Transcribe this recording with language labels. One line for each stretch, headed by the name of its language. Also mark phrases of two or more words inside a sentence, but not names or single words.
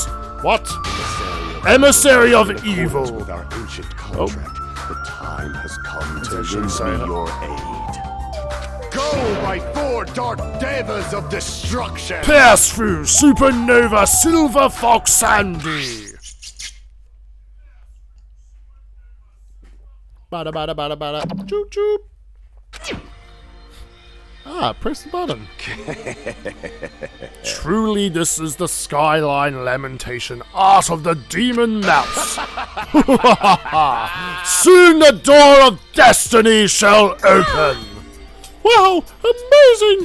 English: What? Emissary of evil! With our ancient contract, the time has come to actually lend saying me it. your aid. Go, my four dark devas of destruction! Pass through Supernova Silver Fox Sandy. Bada bada bada bada. Choop choop. Ah, press the button. Truly, this is the skyline lamentation art of the demon mouse. Soon the door of destiny shall open. Wow, amazing!